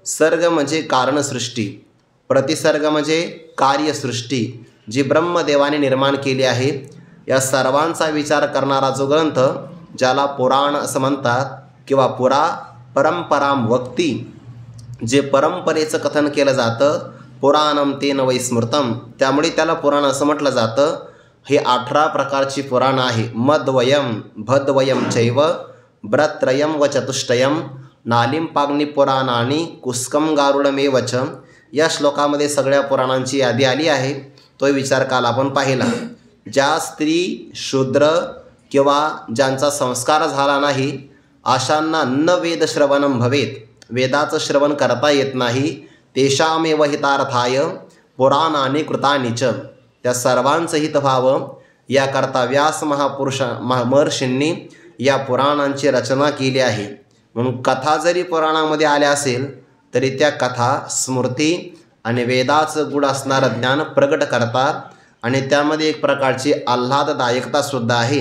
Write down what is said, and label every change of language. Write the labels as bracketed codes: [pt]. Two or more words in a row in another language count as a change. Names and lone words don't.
[mr] सर्ग म्हणजे कारणसृष्टी, प्रतिसर्ग म्हणजे कार्यसृष्टी, जी ब्रह्मदेवाने निर्माण केली आहे, या सर्वांचा विचार करणारा जो ग्रंथ, ज्याला पुराण असं म्हणतात किंवा [sa] परंपराम वक्ती, [mr] जे परंपरेचं कथन केलं जातं, [sa] पुराणम तेन वै स्मृतम, [mr] त्यामुळे त्याला पुराण असं म्हटलं जातं. हे 18 प्रकारची पुराण आहे. [sa] मद्वयम भद्वयम चैव ब्रत्रयम व चतुष्टयम नालिम पाग्नि पुराणानी कुस्कम गारुडमेव च. [mr] या श्लोकामध्ये सगळ्या पुराणांची यादी आली आहे. तो विचार काल आपण पाहिला. ज्या स्त्री शूद्र किंवा ज्यांचा संस्कार झाला नाही, अशांना [sa] न वेद श्रवणम भवेत, [mr] वेदाचं श्रवण करता येत नाही, [sa] तेषामेव हितार्थाय पुराणानि कृतानि च, [mr] त्या सर्वांचं हित व्हावं याकरता व्यास महर्षींनी या पुराणांची रचना केली आहे. म्हणून कथा जरी पुराणामध्ये आल्या असेल तरी त्या कथा स्मृती आणि वेदाचं गुढ असणारं ज्ञान प्रगट करतात आणि त्यामध्ये एक प्रकारची आल्हाददायकतासुद्धा आहे.